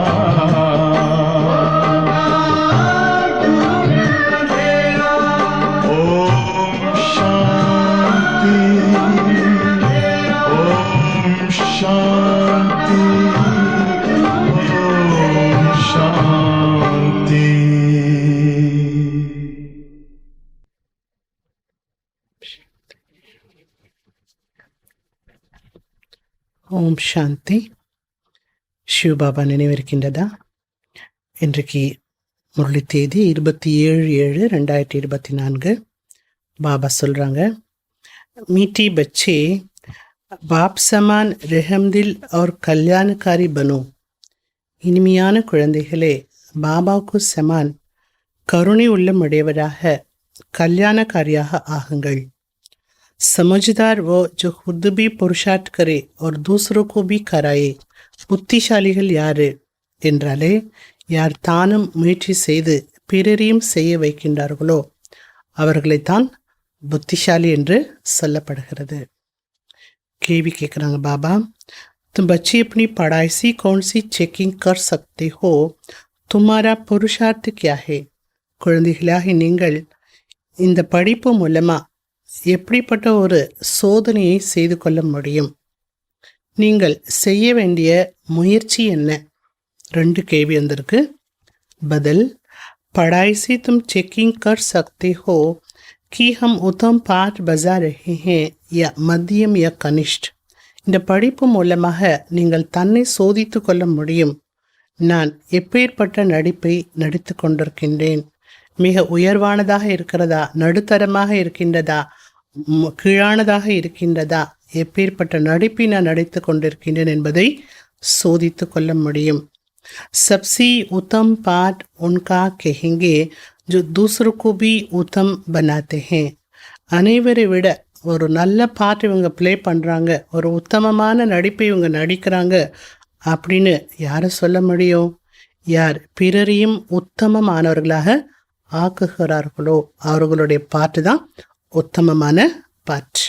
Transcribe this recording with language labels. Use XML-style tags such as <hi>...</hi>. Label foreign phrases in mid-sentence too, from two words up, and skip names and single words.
<hi>ओम शांति, ओम शांति, ओम शांति।</hi> <ta>ஓம் சாந்தி. சிவபாபா நினைவிருக்கின்றதா? இன்றைக்கு முரளி தேதி 27/7/2024. பாபா சொல்கிறாங்க,</ta> <hi>मीठे बच्चे बाप समान रहमदिल और कल्याणकारी बनो.</hi> <ta>இனிமையான குழந்தைகளே, பாபாவுக்கு சமான் கருணை உள்ளமுடையவராக கல்யாணக்காரியாக ஆகுங்கள்.</ta> <hi>समझदार वो जो खुद भी पुरुषार्थ करे और दूसरों को भी कराए.</hi> <ta>புத்திசாலிகள் யாரு என்றாலே, யார் தானும் முயற்சி செய்து பிறரையும் செய்ய வைக்கின்றார்களோ அவர்களைத்தான் புத்திசாலி என்று சொல்லப்படுகிறது. கேள்வி கேட்குறாங்க பாபா,</ta> <hi>तुम बच्चे अपनी पढ़ाई से कौन सी चेकिंग कर सकते हो? तुम्हारा पुरुषार्थ क्या है?</hi> <ta>குழந்தைகளாகி நீங்கள் இந்த படிப்பு மூலமா எப்படிப்பட்ட ஒரு சோதனையை செய்து கொள்ள முடியும்? நீங்கள் செய்ய வேண்டிய முயற்சி என்ன? 2 கேள்வி வந்திருக்கு. பதில்,</ta> <hi>पढ़ाई से तुम चेकिंग कर सकते हो कि हम उत्तम पाठ बजा रहे हैं या मध्यम या कनिष्ठ.</hi> <ta>இந்த படிப்பு மூலமாக நீங்கள் தன்னை சோதித்து கொள்ள முடியும். நான் எப்பேற்பட்ட நடிப்பை நடித்து கொண்டிருக்கின்றேன்? மிக உயர்வானதாக இருக்கிறதா, நடுத்தரமாக இருக்கின்றதா, கீழானதாக இருக்கின்றதா, எப்பேற்பட்ட நடிப்பை நான் நடித்து கொண்டிருக்கின்றேன் என்பதை சோதித்து கொள்ள முடியும்.</ta> <hi>सबसे उत्तम पाठ उनका कहेंगे जो दूसरों को भी उत्तम बनाते हैं.</hi> <ta>அனைவரை விட ஒரு நல்ல பாட்டு இவங்க ப்ளே பண்ணுறாங்க, ஒரு உத்தமமான நடிப்பை இவங்க நடிக்கிறாங்க அப்படின்னு யாரை சொல்ல முடியும்? யார் பிறரையும் உத்தமமானவர்களாக ஆக்குகிறார்களோ அவர்களுடைய பாட்டு தான் உத்தமமான பாட்டு.</ta>